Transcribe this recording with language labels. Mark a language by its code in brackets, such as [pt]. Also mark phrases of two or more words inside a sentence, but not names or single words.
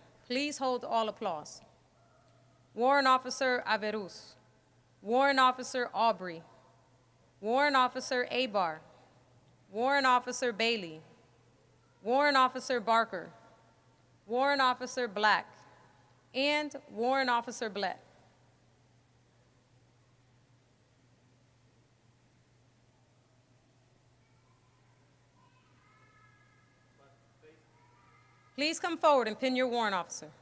[en] Please hold all applause. Warrant Officer Averus, Warrant Officer Aubrey, Warrant Officer Abar, Warrant Officer Bailey, Warrant Officer Barker, Warrant Officer Black, and Warrant Officer Blett. Please come forward and pin your warrant officer.